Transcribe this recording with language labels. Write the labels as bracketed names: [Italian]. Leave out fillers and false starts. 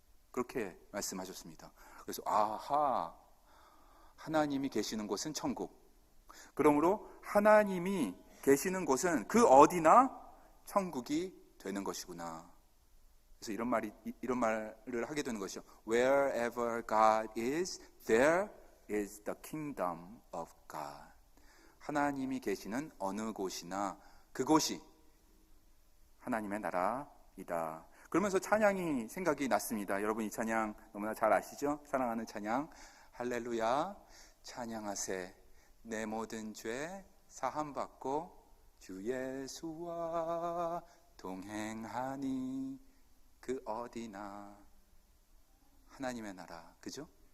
[Korean] 그렇게 말씀하셨습니다. 그래서 하나님이 계시는 곳은 천국. 그러므로 하나님이 계시는 곳은 그 어디나 천국이 되는 것이구나. 그래서 이런 말을 하게 되는 것이죠. [English] Wherever God is, there is the kingdom of God. [Korean] 하나님이 계시는 어느 곳이나 그곳이 하나님의 나라이다. 그러면서 찬양이 생각이 났습니다. 여러분 이 찬양 너무나 잘 아시죠? 사랑하는 찬양. 할렐루야 찬양하세 내 모든 죄 사함받고 주 예수와 동행하니 그 어디나 하나님의 나라. 그죠?